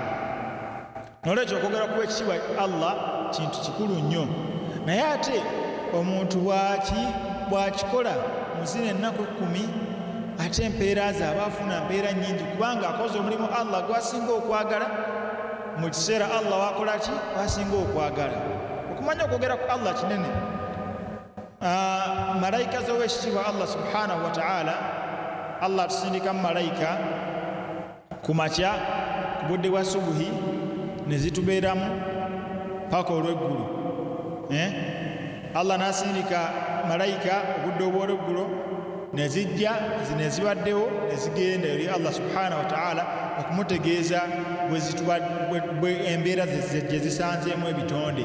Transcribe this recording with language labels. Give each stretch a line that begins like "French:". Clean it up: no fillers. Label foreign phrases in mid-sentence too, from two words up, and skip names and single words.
Ganda: N'olwekyo okwogera ku ekitiibwa Allah kintu kikulu nnyo, naye ate omuntu bw'akikola mu zino ennaku 10 ate empeera ze aba afuna mpeera nnyingi kubanga akoze omulimu Allah gwasinga okwagala mu kiseera Allah wakola ki wasinga okwagala. Okumanya okwogera ku Allah kinene. Malayika z'owekitiibwa
Arabic: الله سبحانه وتعالى,
Ganda: Allah atusindika mu malayika ku makya ku budde bwa subuhi ne zitubeeramu paka olw'eggulu. Allah n'asindika malayika obudde obw'olweggulo ne zijja ne zibaddewo ne zigenda eri
Arabic: الله سبحانه وتعالى
Ganda: okumutegeeza bwe embeera gye zisanzeemu ebitonde.